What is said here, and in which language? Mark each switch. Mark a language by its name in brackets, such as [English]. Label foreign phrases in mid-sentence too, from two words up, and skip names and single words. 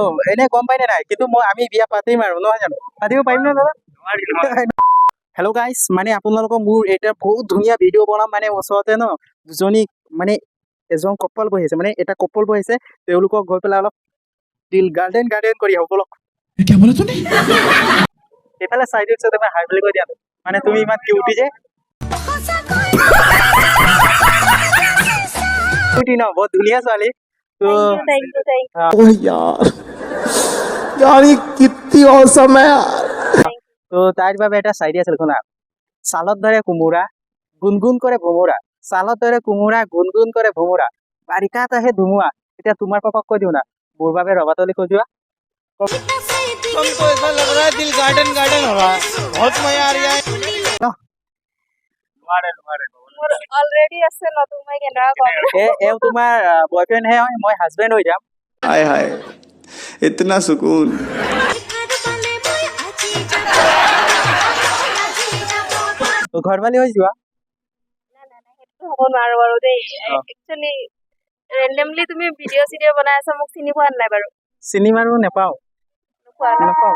[Assamese] এনে গম পাই নে নাই কিন্তু মই আমি বিয়া পাতিম আৰু নহয় জানো পাতিব পাৰিম নে দাদা [English] hello guys [Assamese] মানে আপোনালোকক মোৰ এতিয়া বহুত ধুনীয়া ভিডিঅ' বনাম মানে ওচৰতে ন দুজনী মানে এজন কপল বহিছে মানে এটা কপল বহিছে তেওঁলোকক গৈ পেলাই অলপ দিল গাৰ্ডেন কৰি আহো বলক এইফালে চাই দিছো তুমি হাই বুলি কৈ দিয়া মানে তুমি ইমান কিউটি যে কিউটি ন বহুত ধুনীয়া ছোৱালী তো [Hindi] ओह यार यार ये कितनी औसम है यार [Assamese] তো তাইৰ বাবে এটা চাইডি আছিল শুনা চালত ধৰে কোমোৰা গুণগুণ কৰে ভোমোৰা চালত ধৰে কোমোৰা গুণগুণ কৰে ভোমোৰা বাৰিষাত আহে ধুমুহা এতিয়া তোমাৰ পাপাক কৈ দিওঁ না মোৰ বাবে ৰবাতলি কৈ যোৱা [Hindi] हमको ऐसा लग रहा है दिल गार्डन गार्डन हो रहा है बहुत मजा आ रहा है [Assamese] মোৰ অলৰেডি আছে ন তুমি কেনেকুৱা কম এও তোমাৰ বয়ফ্ৰেণ্ড হে হয় মই হাজবেণ্ড হৈ যাম [Hindi] हाय हाय इतना सुकून [Assamese] তো ঘৰবালি হৈ যোৱা সেইটো হ'ব নোৱাৰো বাৰু দেই [English] actually randomly [Assamese] তুমি ভিডিঅ' বনাই আছা মোক চিনি পোৱা নাই বাৰু চিনেমা আৰু নেপাওঁ নাপাওঁ